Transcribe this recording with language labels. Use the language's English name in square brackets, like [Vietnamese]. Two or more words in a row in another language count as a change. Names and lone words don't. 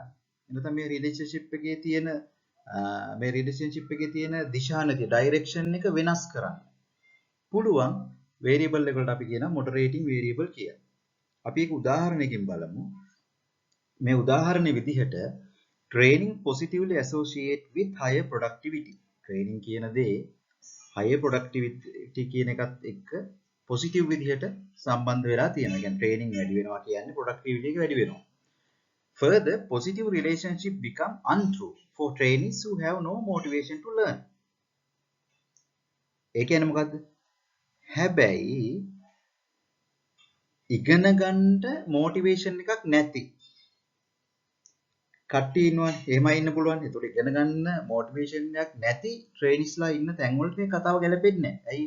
[Sinhala] එතන මේ relationship එකේ තියෙන දිශානතිය direction එක වෙනස් කරන්න. පුළුවන් variable එකකට අපි කියනවා [English] moderating variable [Sinhala] කියලා. අපි ඒක උදාහරණයකින් බලමු. මේ උදාහරණයේ විදිහට [English] training positively associate with higher productivity. [Sinhala] training කියන දේ [English] higher productivity [Sinhala] කියන එකත් එක්ක positive විදිහට සම්බන්ධ වෙලා තියෙනවා. කියන්නේ training වැඩි වෙනවා කියන්නේ productivity එක වැඩි වෙනවා. [English] Further, positive relationship become untrue for trainees who have no motivation to learn. [Sinhala] ඒ කියන්නේ මොකද්ද? හැබැයි ඉගෙන ගන්න motivation එකක් නැති කට්ටිය ඉන්නවනේ. එහෙමයි ඉන්න පුළුවන්. ඒතකොට ඉගෙන ගන්න motivation එකක් නැති traineesලා ඉන්න තැන් වලට මේ කතාව ගැලපෙන්නේ නැහැ. ඇයි?